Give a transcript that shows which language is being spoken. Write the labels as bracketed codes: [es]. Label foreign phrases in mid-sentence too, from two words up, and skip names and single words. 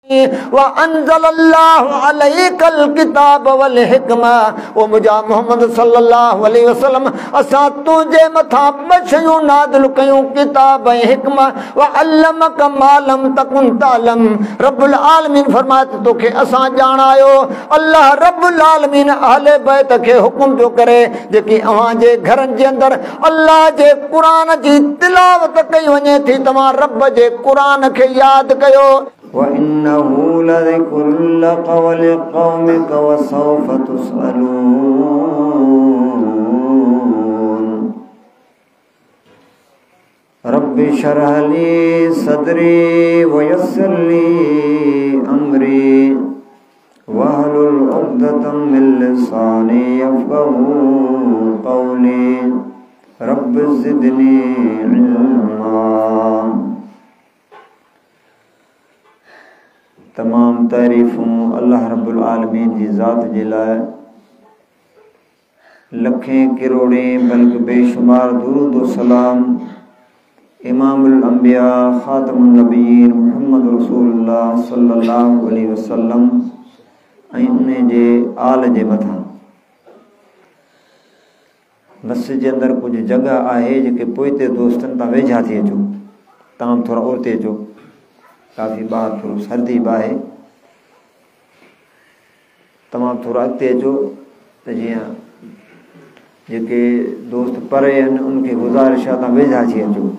[ar] وأنزل الله عليك الكتاب والحكمة. [sd] ओ मुजा मोहम्मद [ar] صلى الله عليه وسلم [sd] असां तुंहिंजे मथां ॿ शयूं नाज़िल कयूं, किताब ऐं हिकमा। [ar] وعلمك ما لم تكن تعلم. [sd] रब्बुल आलमीन फरमाए त तोखे असां ॼाणायो। अल्लाह रब्बुल आलमीन अहले बैत खे हुकुम पियो करे जेकी अव्हां जे घरनि जे अंदरि अल्लाह जे क़ुरान जी तिलावत कई वञे थी, तव्हां रब जे क़ुरान खे यादि कयो। [ar] وَإِنَّهُ لَذِكْرٌ لَكَ وَلِقَوْمِكَ وَسَوْفَ تُسْأَلُونَ رَبِّ اشْرَحْ لِي صَدْرِي وَيَسِّرْ لِي أَمْرِي وَاحْلُلْ عُقْدَةً مِّن لِّسَانِي يَفْقَهُوا قَوْلِي رَبِّ زِدْنِي عِلْمًا۔ [sd] तमाम तारीफ़ूं अल्लाह रब्बुल आलमीन जी ज़ात जे लाइ, लखें करोड़ें बल्कि बेशुमार दुरूद व सलाम [ar] إمام الأنبياء خاتم النبيين محمد رسول الله صلى الله عليه وسلم [sd] ऐं उन जे आल जे मथां। मस्जिद जे अंदरि कुझु जॻह आहे जेके पोइते दोस्तनि तां वेझा थी अचो, तव्हां थोरा उते अचो, काफ़ी ॿाहिरि थोरो सर्दी बि आहे, तमामु थोरो अॻिते अचो त जीअं जेके दोस्त परे आहिनि उनखे गुज़ारिश आहे तव्हां वेझा अची अचो।